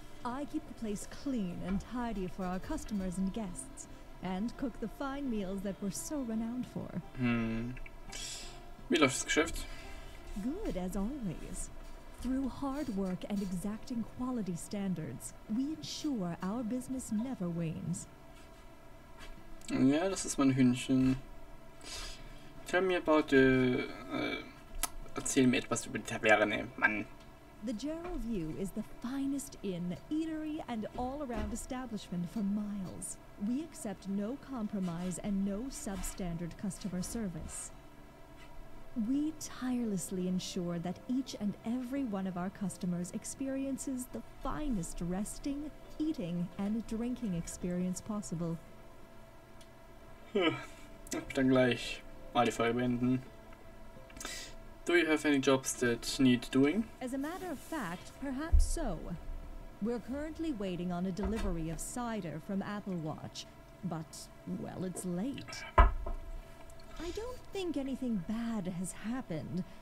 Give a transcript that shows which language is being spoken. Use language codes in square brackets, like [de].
[en] I keep the place clean and tidy for our customers and guests, and cook the fine meals that we're so renowned for. [de] Wie läuft das Geschäft? [en] Good as always. Through hard work and exacting quality standards, we ensure our business never wanes. [de] Ja, das ist mein Hühnchen. [en] Tell me about the... [de] erzähl mir etwas über die Taverne, Mann. [en] The Gerald View is the finest inn, eatery, and all-around establishment for miles. We accept no compromise and no substandard customer service. We tirelessly ensure that each and every one of our customers experiences the finest resting, eating, and drinking experience possible. [de] Ich dann gleich mal die Folge beenden. [en] Do you have any jobs that need doing? As a matter of fact, perhaps so. We're currently waiting on a delivery of cider from Apple Watch, but, well, it's late. I don't think anything bad has happened.